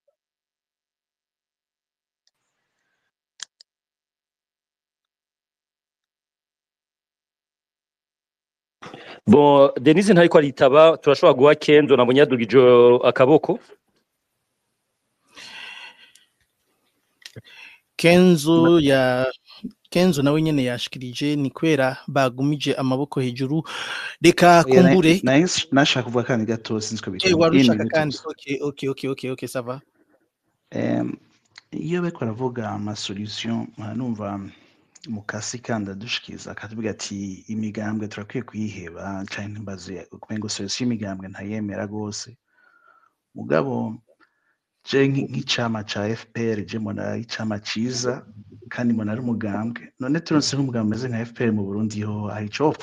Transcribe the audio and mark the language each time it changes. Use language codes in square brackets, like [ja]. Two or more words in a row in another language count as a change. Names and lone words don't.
[rn] Bon, Denise ntariko aritaba, turashobora guha Kenzo nabonye yadugije akaboko. Kenzo nawe nyene yashikirije ni kwera bagumije amaboko hejuru reka kumbure nashaka kuvuga kandi gato sinzwe bitwa warushaka kandi [fr] okay ça va. [rn] Iyo beko aravuga ama solution numva mukasi kandi adushikiza akatubwira ati imigambwe turakwiye kuyiheba cyane mbaze kumengo solution imigambwe ntayemera gose mugabo je nk'icama ca FPR je mbona icama ciza kandi mbona ari umugambwe none turonse nk'umugambwe meze nka FPR mu Burundi ho hari copfa.